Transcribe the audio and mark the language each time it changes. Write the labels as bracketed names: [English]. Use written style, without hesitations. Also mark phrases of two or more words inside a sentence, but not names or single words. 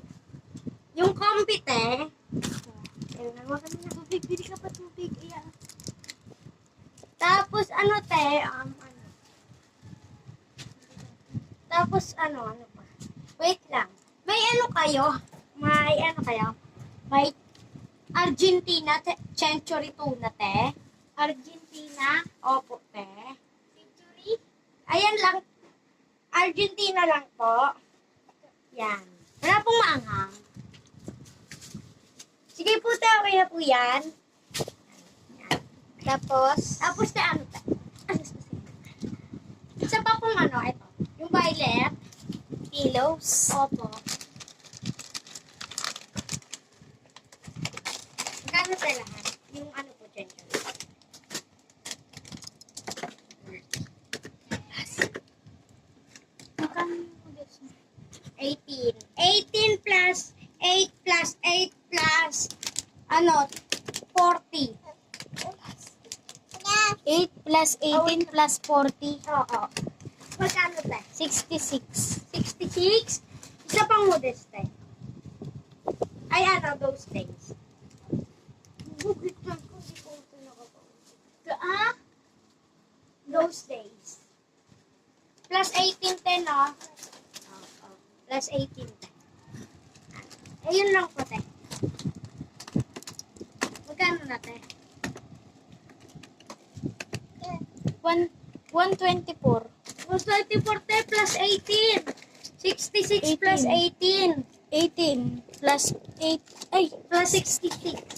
[Filipino] Yung comfy, te. Ayun, nawa ka na. Tubig, bili ka pa tubig. Ayan. Tapos ano, te. Ano. Tapos ano pa. Wait lang. May ano kayo? May Argentina century tuna, te. Argentina. Opo, te. Century. Ayan lang. Argentina lang po. Yan. Wala pong maanghang. Sige po, te. Okay na po yan. Yan. Tapos te, ano, te? Isa pa pong ano, ito. Yung violet. Pillows. Opo. Magkano sa lahat? Yung ano po, century. Magkano yung modest mo? 18. 18 plus 8 plus 8 plus ano, 40. 8 plus 18 plus 40. Oo. Magkano tayo? 66. 66? Isa pang modest tayo. Ay, ano, [English] those days. [Filipino] Bukit lang ko, di ko ito nakakausap. Ah? [English] Those days. Plus 18 10, no? [Filipino] Oo. Plus 18 10. Ayun lang po, te. Magkano na, te? 124. Plus 24, te, plus 18. 66 plus 18. 18 plus 8. Ay, Plus 66.